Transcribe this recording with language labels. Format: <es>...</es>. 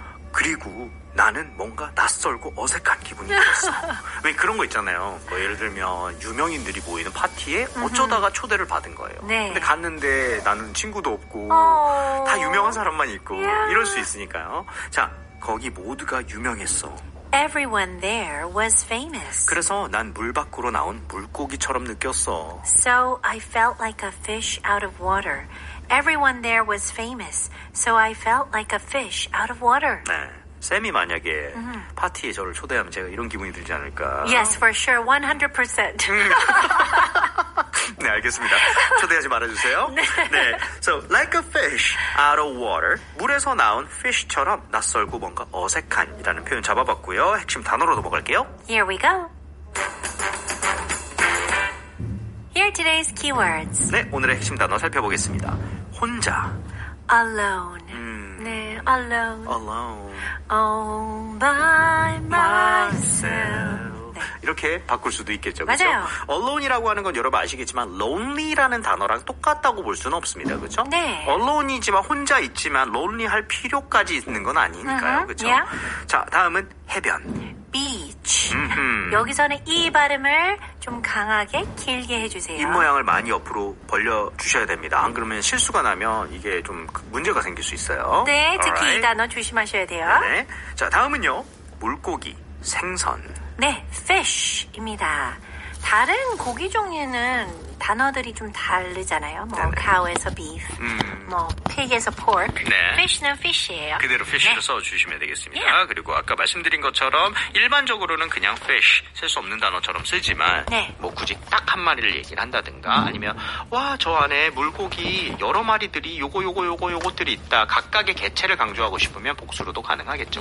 <ko>그리고 나는 뭔가 낯설고 어색한 기분이 들었어. 왜 그런 거 있잖아요. 뭐 예를 들면 유명인들이 모이는 파티에 어쩌다가 초대를 받은 거예요. 네. 근데 갔는데 나는 친구도 없고 어. 다 유명한 사람만 있고</ko> <en>Yeah.</en> <ko>이럴 수 있으니까요. 자, 거기 모두가 유명했어.</ko> <en>Everyone there was famous.</en> <ko>그래서 난 물 밖으로 나온 물고기처럼 느꼈어.</ko> <en>So I felt like a fish out of water. Everyone there was famous. So I felt like a fish out of water.</en> <ko>네. 쌤이 만약에 파티에 저를 초대하면 제가 이런 기분이 들지 않을까?</ko> <en>Yes, for sure. 100%.</en> <ko>네, 알겠습니다. 초대하지 말아주세요. 네.</ko> <en>So, like a fish out of water.</en> <ko>물에서 나온 fish처럼 낯설고 뭔가 어색한이라는 표현 잡아봤고요. 핵심 단어로 넘어갈게요.</ko> <en>Here we go. Here are today's keywords.</en> <ko>네, 오늘의 핵심 단어 살펴보겠습니다. 혼자.</ko> <en>Alone.</en> <ko>네,</ko> <en>alone. Alone. All by myself.</en> <ko>네. 이렇게 바꿀 수도 있겠죠. 맞아요. 그렇죠? alone이라고 하는 건 여러분 아시겠지만 lonely라는 단어랑 똑같다고 볼 수는 없습니다. 그렇죠? 네. alone이지만 혼자 있지만 lonely 할 필요까지 있는 건 아니니까요. 그렇죠?</ko> <en>yeah.</en> <ko>자, 다음은 해변.</ko> <en>beach.</en> <ko>여기서는 이 발음을 좀 강하게 길게 해주세요. 입 모양을 많이 옆으로 벌려 주셔야 됩니다. 안 그러면 실수가 나면 이게 좀 문제가 생길 수 있어요. 네, 특히 이</ko> <en>Alright.</en> <ko>단어 조심하셔야 돼요. 네. 자, 다음은요. 물고기, 생선. 네, fish입니다. 다른 고기 종류는 단어들이 좀 다르잖아요. 뭐 네네.</ko> <en>cow에서 beef,</en> <ko>뭐</ko> <en>pig에서 pork.</en> <ko>네. fish는 fish예요. 그대로 fish를 네. 써주시면 되겠습니다.</ko> <en>Yeah.</en> <ko>그리고 아까 말씀드린 것처럼 일반적으로는 그냥 fish, 쓸 수 없는 단어처럼 쓰지만 네. 뭐 굳이 딱 한 마리를 얘기를 한다든가 아니면 와, 저 안에 물고기 여러 마리들이 요것들이 있다. 각각의 개체를 강조하고 싶으면 복수로도 가능하겠죠.</ko>